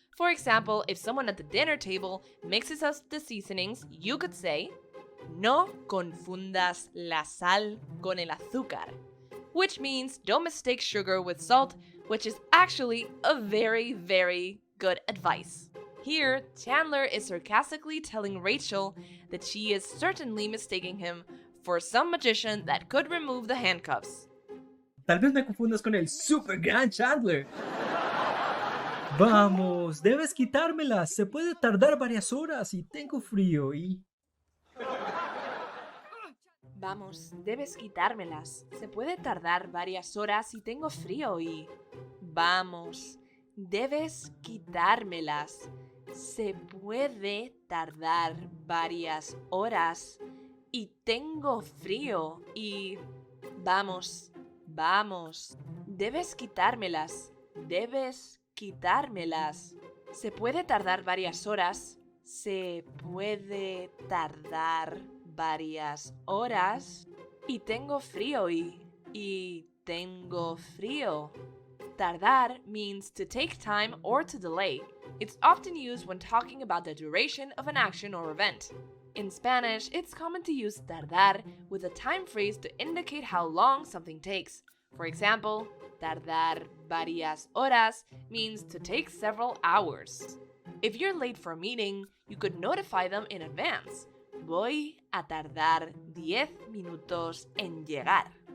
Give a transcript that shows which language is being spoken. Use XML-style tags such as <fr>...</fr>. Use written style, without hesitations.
<en>For example, if someone at the dinner table mixes up the seasonings, you could say,</en> <es>no confundas la sal con el azúcar,</es> <en>which means don't mistake sugar with salt, which is actually a very, very good advice. Here, Chandler is sarcastically telling Rachel that she is certainly mistaking him for some magician that could remove the handcuffs.</en> <es>Tal vez me confundas con el super gran Chandler. Vamos, debes quitármelas. Se puede tardar varias horas y tengo frío y... Vamos, debes quitármelas. Se puede tardar varias horas y tengo frío y... Vamos, debes quitármelas. Se puede tardar varias horas y tengo frío y... Vamos, debes quitármelas. Debes quitármelas. Se puede tardar varias horas. Se puede tardar varias horas y tengo frío y tengo frío.</es> <en>Tardar means to take time or to delay. It's often used when talking about the duration of an action or event. In Spanish, it's common to use tardar with a time phrase to indicate how long something takes. For example, tardar varias horas means to take several hours. If you're late for a meeting, you could notify them in advance.</en> <es>Voy a tardar 10 minutos en llegar.</es>